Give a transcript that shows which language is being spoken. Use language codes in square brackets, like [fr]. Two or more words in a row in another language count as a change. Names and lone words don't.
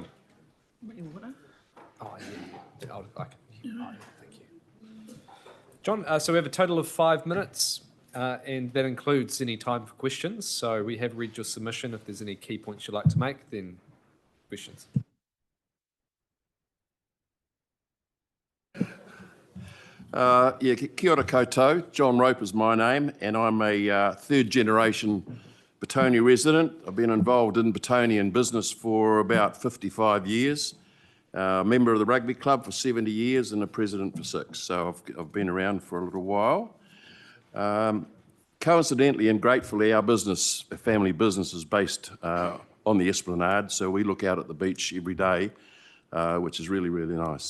[en] Oh, yeah. Thank you. John, so we have a total of 5 minutes, and that includes any time for questions. So we have read your submission. If there's any key points you'd like to make, then questions. [mi] Kia ora koutou. [en] John Rope is my name, and I'm a third-generation Betonia resident. I've been involved in Betonian business for about 55 years. Member of the rugby club for 70 years and a president for 6. So I've been around for a little while. Coincidentally and gratefully, our family business is based on the Esplanade, so we look out at the beach every day, which is really, really nice.